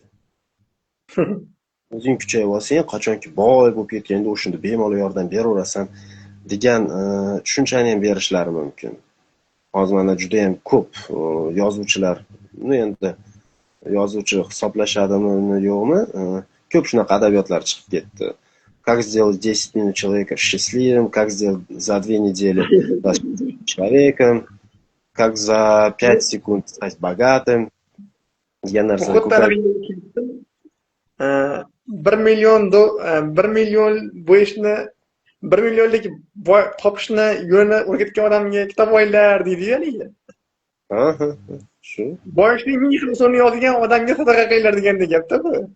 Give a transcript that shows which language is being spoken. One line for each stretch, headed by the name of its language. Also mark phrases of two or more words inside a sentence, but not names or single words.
Uzbek: O'zing kuchayib olsang, qachonki boy bo'lib ketganda o'shunda bemalol yordam beraverasan degan tushunchani ham berishlari mumkin. Hozir mana juda ham ko'p yozuvchilar, endi yozuvchi hisoblashadimi, yo'qmi? Ko'p shunaqa adabiyotlar chiqib ketdi.
Russian: Как сделать 10 минут человека счастливым, как сделать за 2 недели человеком, как за 5 секунд стать богатым.
Uzbek: degan narsalar ko'p. 1 million bo'yishni 1 millionlik boy topishni yo'lini o'rgatgan odamga kitob olinglar deydi-yu haligi. Shu. Boyishning ming xil usulini yozgan odamga sadaqa qilinglar degandek gap-da bu.